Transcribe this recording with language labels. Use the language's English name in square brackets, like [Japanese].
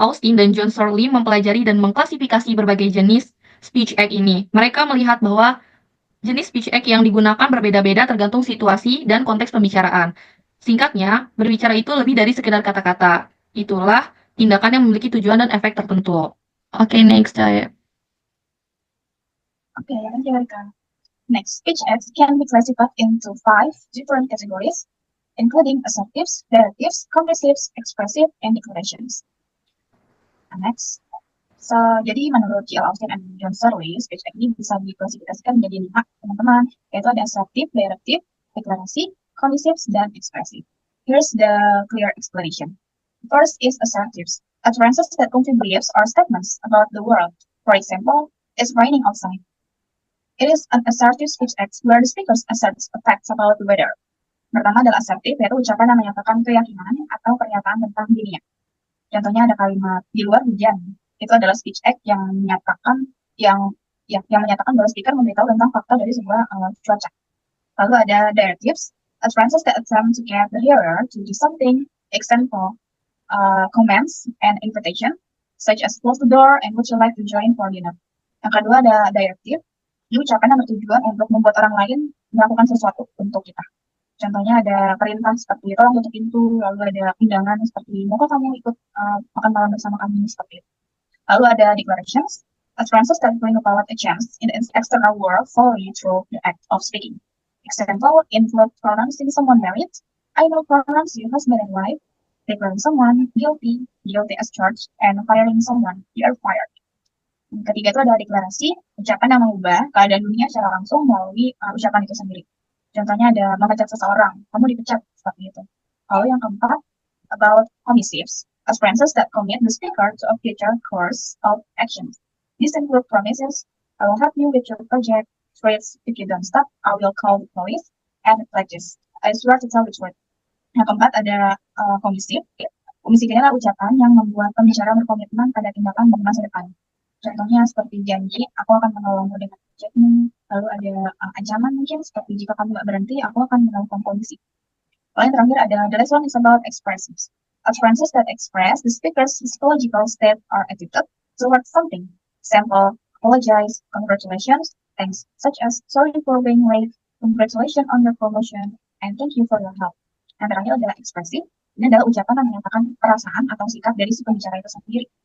[Indonesian] Austin dan John Searle mempelajari dan mengklasifikasi berbagai jenis speech act ini. Mereka melihat bahwa jenis speech act yang digunakan berbeda-beda tergantung situasi dan konteks pembicaraan. Singkatnya, berbicara itu lebih dari sekedar kata-kata. Itulah tindakan yang memiliki tujuan dan efek tertentu. [English] Okay, next. Okay, thank you, Erika. Next, speech acts can be classified into 5 different categories, including assertives, directives, conclusives, expressive, and declarations. Next. So, [Indonesian] jadi menurut G.L. Austin and John Searle, speech act ini bisa diklasifikasikan menjadi 5, teman-teman, yaitu ada assertive, directive, deklarasi, conclusive, dan expressive. [English] Here's the clear explanation. First is assertives, utterances that convey beliefs or statements about the world. For example, it's raining outside. It is an assertive speech act where the speaker asserts facts about the weather. [Indonesian] Pertama adalah assertive, yaitu ucapan yang menyatakan keyakinan atau pernyataan tentang dirinya. Contohnya ada kalimat di luar hujan. Itu adalah speech act yang menyatakan menyatakan bahwa speaker memberitahu tentang fakta dari sebuah cuaca. Lalu ada [English] directives, utterances that attempt to get the hearer to do something. Example, commands and invitation, such as close the door and would you like to join for dinner. [Indonesian] Yang kedua ada directive, ini ucapan yang bertujuan untuk membuat orang lain melakukan sesuatu untuk kita. Contohnya ada perintah seperti tolong tutup pintu, lalu ada undangan seperti mau kamu ikut makan malam bersama kami seperti itu. Lalu ada [English] declarations, utterances that bring about a chance in the external world following through the act of speaking. Example, include pronouncing someone married, I will pronounce you husband and wife, declaring someone guilty as charged, and firing someone, you are fired. [Indonesian] Yang ketiga itu ada deklarasi, ucapan yang mengubah keadaan dunia secara langsung melalui ucapan itu sendiri. Contohnya ada memecat seseorang, kamu dipecat, seperti itu. Lalu yang keempat, [English] about commissives, utterances that commit the speaker to a future course of actions. These include promises, I will help you with your project, threats, if you don't stop, I will call the police, and pledges, I swear to tell the truth. [Indonesian] Yang keempat ada komisi. Komisi ini adalah ucapan yang membuat pembicara berkomitmen pada tindakan di masa depan. Contohnya seperti janji, aku akan menolongmu dengan proyekmu. Lalu ada ancaman mungkin seperti jika kamu nggak berhenti, aku akan melakukan polisi. Lalu yang terakhir ada [English] the last one is about expressives. Utterances that express the speaker's psychological state or attitude towards something. Example, apologize, congratulations, thanks, such as sorry for being late, congratulations on your promotion, and thank you for your help. [Indonesian] Yang terakhir adalah ekspresif. Ini adalah ucapan yang menyatakan perasaan atau sikap dari si pembicara itu sendiri.